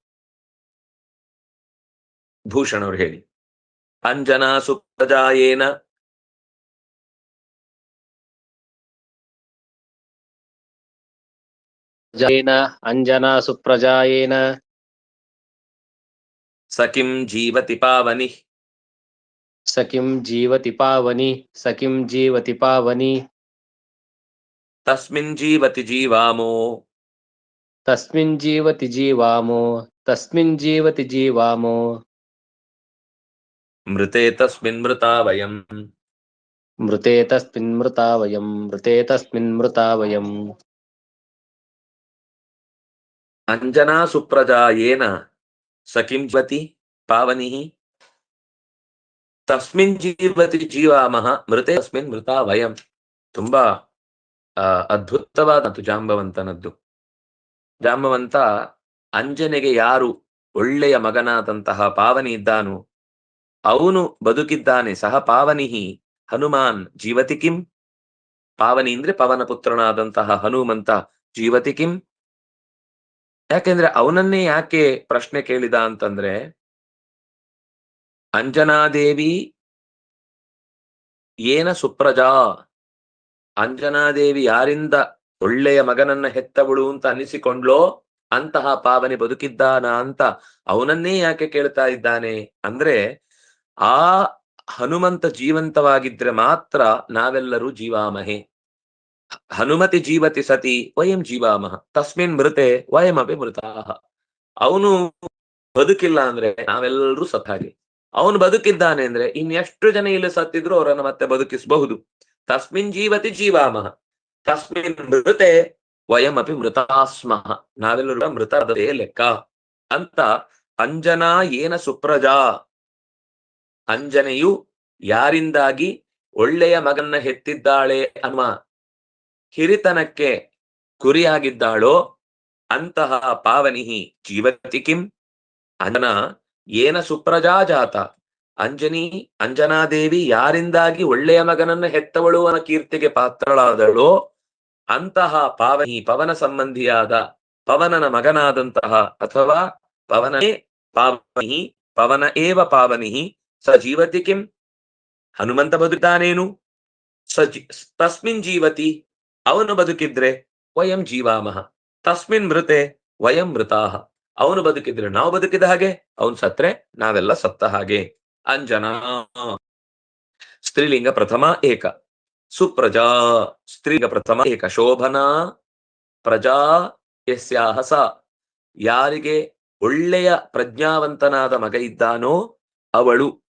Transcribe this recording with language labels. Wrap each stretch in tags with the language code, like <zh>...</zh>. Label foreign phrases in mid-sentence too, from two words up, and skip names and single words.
<kn>ಭೂಷಣ್ ಅವ್ರು ಹೇಳಿ.</kn> <sa>ಅಂಜನಾ ಸುಪ್ರಜಾಯೇನ ಅಂಜನಾ ಸುಪ್ರಜಾಯೇನ ಸಕಿಂ ಜೀವತಿ ಪಾವನಿ ಸಕಿಂ ಜೀವತಿ ಪಾವನಿ ಸಕಿಂ ಜೀವತಿ ಪಾವನಿ ತಸ್ಮಿನ್ ಜೀವತಿ ಜೀವಾಮೋ ತಸ್ಮಿನ್ ಜೀವತಿ ಜೀವಾಮೋ ತಸ್ಮಿನ್ ಜೀವತಿ ಜೀವಾಮೋ ಮೃತೆ ತಸ್ಮಿನ್ ಮೃತಾ ವಯಂ ಮೃತೆ ತಸ್ಮಿನ್ ಮೃತಾ ವಯಂ ಮೃತೆ ತಸ್ಮಿನ್ ಮೃತಾ ವಯಂ. ಅಂಜನಾ ಸುಪ್ರಜಾಯೇನ ಸಕಿಂ ಜೀವತಿ ಪಾವನಿ ತಸ್ಮಿನ್ ಜೀವತಿ ಜೀವಾಮಹ ಮೃತೆ ತಸ್ಮಿನ್ ಮೃತಾ ವಯಂ.</sa> <kn>ತುಂಬಾ ಅದ್ಭುತವಾದಂತು ಜಾಂಬವಂತನದ್ದು. ಜಾಂಬವಂತ ಅಂಜನೆಗೆ ಯಾರು ಒಳ್ಳೆಯ ಮಗನಾದಂತಹ ಪಾವನಿ ಇದ್ದಾನೋ ಅವನು ಬದುಕಿದ್ದಾನೆ.</kn> <sa>ಸಹ ಪಾವನಿಹಿ ಹನುಮಾನ್ ಜೀವತಿ ಕಿಂ.</sa> <kn>ಪಾವನಿ ಅಂದ್ರೆ ಪವನ ಪುತ್ರನಾದಂತಹ ಹನುಮಂತ</kn> <sa>ಜೀವತಿ ಕಿಂ.</sa> <kn>ಯಾಕೆಂದ್ರೆ ಅವನನ್ನೇ ಯಾಕೆ ಪ್ರಶ್ನೆ ಕೇಳಿದ ಅಂತಂದ್ರೆ, ಅಂಜನಾದೇವಿ</kn> <sa>ಏನ ಸುಪ್ರಜಾ,</sa> <kn>ಅಂಜನಾದೇವಿ ಯಾರಿಂದ ಒಳ್ಳೆಯ ಮಗನನ್ನ ಹೆತ್ತವಳು ಅಂತ ಅನಿಸಿಕೊಂಡ್ಲೋ ಅಂತಹ ಪಾವನಿ ಬದುಕಿದ್ದಾನ ಅಂತ ಅವನನ್ನೇ ಯಾಕೆ ಕೇಳ್ತಾ ಇದ್ದಾನೆ ಅಂದ್ರೆ, ಆ ಹನುಮಂತ ಜೀವಂತವಾಗಿದ್ರೆ ಮಾತ್ರ ನಾವೆಲ್ಲರೂ ಜೀವಾಮಹೆ.</kn> <sa>ಹನುಮತಿ ಜೀವತಿ ಸತಿ ವಯಂ ಜೀವಾಮಹ ತಸ್ಮಿನ್ ಮೃತೆ ವಯಮಪಿ ಮೃತಾಹ.</sa> <kn>ಅವನು ಬದುಕಿಲ್ಲ ಅಂದ್ರೆ ನಾವೆಲ್ಲರೂ ಸತ್ತ ಹಾಗೆ. ಅವನು ಬದುಕಿದ್ದಾನೆ ಅಂದ್ರೆ ಇನ್ನೆಷ್ಟು ಜನ ಇಲ್ಲಿ ಸತ್ತಿದ್ರು ಅವರನ್ನು ಮತ್ತೆ ಬದುಕಿಸಬಹುದು.</kn> <sa>ತಸ್ಮಿನ್ ಜೀವತಿ ಜೀವಾಮಹ ತಸ್ಮಿನ್ ಮೃತೆ ವಯಮಪಿ ಮೃತಾಸ್ಮಃ.</sa> <kn>ನಾವೆಲ್ಲರೂ ಮೃತರದೇ ಲೆಕ್ಕ ಅಂತ.</kn> <sa>ಅಂಜನಾ ಏನ ಸುಪ್ರಜಾ,</sa> <kn>ಅಂಜನೆಯು ಯಾರಿಂದಾಗಿ ಒಳ್ಳೆಯ ಮಗನ್ನ ಹೆತ್ತಿದ್ದಾಳೆ ಅನ್ನುವ ಹಿರಿತನಕ್ಕೆ ಗುರಿಯಾಗಿದ್ದಾಳೋ ಅಂತಹ</kn> <sa>ಪಾವನಿಹಿ ಜೀವತಿ ಕಿಂ. ಅಂಜನಾ ಏನ ಸುಪ್ರಜಾ ಜಾತ,</sa> <kn>ಅಂಜನಾದೇವಿ ಯಾರಿಂದಾಗಿ ಒಳ್ಳೆಯ ಮಗನನ್ನ ಹೆತ್ತವಳು ಅನ್ನೋ ಕೀರ್ತಿಗೆ ಪಾತ್ರಳಾದಳೋ ಅಂತಹ ಪಾವನಿ ಪವನ ಸಂಬಂಧಿಯಾದ ಪವನನ ಮಗನಾದಂತಹ ಅಥವಾ</kn> <sa>ಪವನೇ ಪಾವನಿ ಪವನ ಏವ ಪಾವನಿ ಸ ಜೀವತಿ ಕಿಂ.</sa> <kn>ಹನುಮಂತ ಬದುಕಿದ್ದಾನೇನು?</kn> <sa>ತಸ್ಮಿನ್ ಜೀವತಿ,</sa> <kn>ಅವನು ಬದುಕಿದ್ರೆ</kn> <sa>ವಯಂ ಜೀವಾಮಹ ತಸ್ಮಿನ್ ಮೃತೆ ವಯಂ ಮೃತಾಹ.</sa> <kn>ಅವನು ಬದುಕಿದ್ರೆ ನಾವು ಬದುಕಿದ ಹಾಗೆ, ಅವನು ಸತ್ರೆ ನಾವೆಲ್ಲ ಸತ್ತ ಹಾಗೆ. ಅಂಜನಾ ಸ್ತ್ರೀಲಿಂಗ ಪ್ರಥಮ ಏಕ, ಸುಪ್ರಜಾ ಸ್ತ್ರೀಲಿಂಗ ಪ್ರಥಮ ಏಕ,</kn> <sa>ಶೋಭನಾ ಪ್ರಜಾ ಯಸ್ಯಾಹ ಸ,</sa> <kn>ಯಾರಿಗೆ ಒಳ್ಳೆಯ ಪ್ರಜ್ಞಾವಂತನಾದ ಮಗ ಇದ್ದಾನೋ ಅವಳು.</kn>